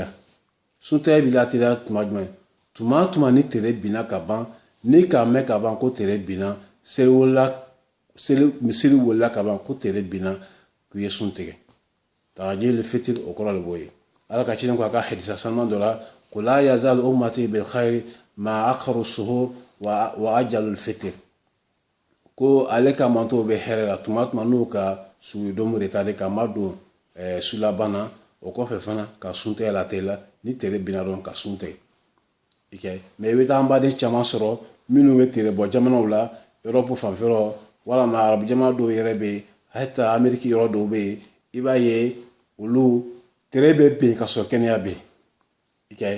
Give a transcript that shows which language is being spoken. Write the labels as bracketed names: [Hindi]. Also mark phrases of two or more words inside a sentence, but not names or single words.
[Bambara] Sun tigɛ b'i la teliya tuma jumɛn? Tuma ni tere binna ka ban, ni k'a mɛn ka ban ko tere binna, misiri wulila ka ban ko tere binna, k'u ye sun tigɛ. [Arabic] تعجيل الفطر [Bambara] o kɔrɔ de b'o ye. Ala ka ciden ko a ka hadisa sanuman dɔ la ko [Arabic] لا يزال أمتي بخير ما أخروا السحور وعجلوا الفطر. [Bambara] Ko ale ka mantow bɛ hɛrɛ la tuma n'u ka suguri dom retarder ka ma don su laban na. O kɔfɛ fana ka sun tigɛ la teliya, ni tere binna dɔrɔn ka sun tigɛ. Mais i bɛ taa an baden caman sɔrɔ minnu bɛ tere bɔ jamanaw la, Europe fanfɛlaw walama arabu jamana dɔw yɛrɛ bɛ yen, hata Ameriki yɔrɔ dɔw bɛ yen, i b'a ye olu tere bɛ bin ka sɔrɔ kɛnɛya bɛ yen.